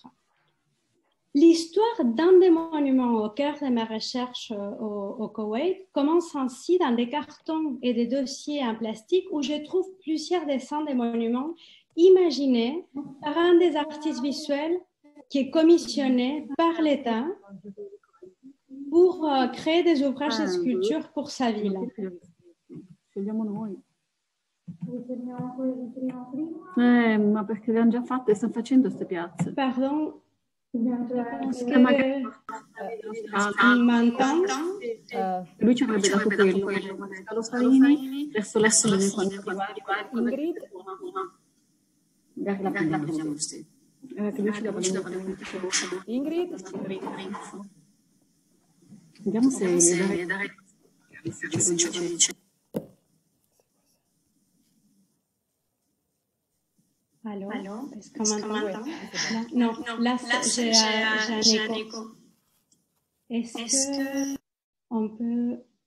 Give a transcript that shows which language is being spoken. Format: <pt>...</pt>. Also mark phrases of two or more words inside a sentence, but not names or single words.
<fr>L'histoire d'un des monuments au cœur de ma recherche au Koweït commence ainsi dans des cartons et des dossiers en plastique où je trouve plusieurs dessins des monuments imaginés par un des artistes visuels qui est commissionné par l'État pour créer des ouvrages de sculpture pour sa ville.</fr> <it>Ma perché le hanno già fatte e stanno facendo queste piazze.</it> <fr>Pardon, est-ce que m'entend?</fr> <it>Lui ci avrebbe dato quello, Scalo Salini, verso l'est Ingrid? Magari la prendiamo, sì. Che lui ci dava Ingrid? Vediamo se dare...</it> <fr>Allô? Est-ce qu'on m'entend? Non, là, j'ai un écho. Est-ce qu'on peut...</fr>